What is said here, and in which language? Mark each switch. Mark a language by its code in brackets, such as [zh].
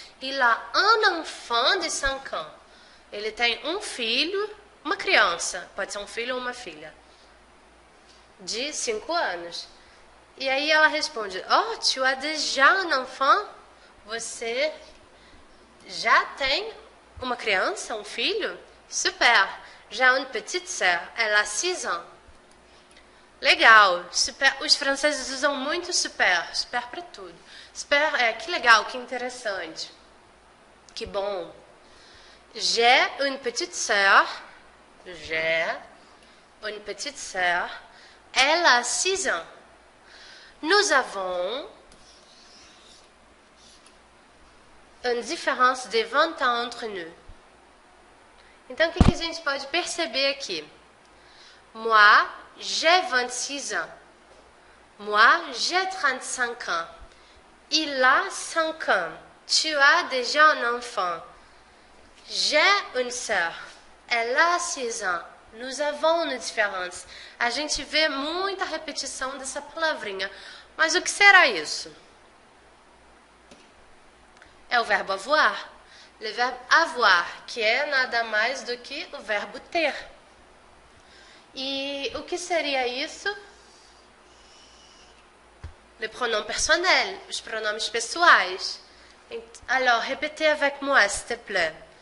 [fr] Il a un enfant de 5 ans. [pt] Ele tem um filho, uma criança, pode ser um filho ou uma filha, de 5 anos. E aí ela responde, [fr] oh, tu as déjà un enfant? [pt] Você já tem uma criança, um filho? [fr] Super, j'ai une petite sœur, elle a 6 ans. [pt] Legal, super. Os franceses usam muito super para tudo. Super, que legal, que interessante. Que bom. [fr] J'ai une petite sœur. J'ai une petite sœur. Elle a 6 ans. Nous avons une différence de 20 ans entre nous. [pt] Então, o que a gente pode perceber aqui? [fr] Moi, j'ai 26 ans. Moi, j'ai 35 ans. Il a 5 ans. Tu as déjà un enfant. J'ai une sœur. Elle a 6 ans. Nous avons une différença. [pt] A gente vê muita repetição dessa palavrinha. Mas o que será isso? É o verbo avoir. [fr] Le verbe avoir, [pt] que é nada mais do que o verbo ter. E o que seria isso? [fr] Le pronom personnel, [pt] os pronomes pessoais. [fr] Alors, répétez avec moi, s'il te plaît.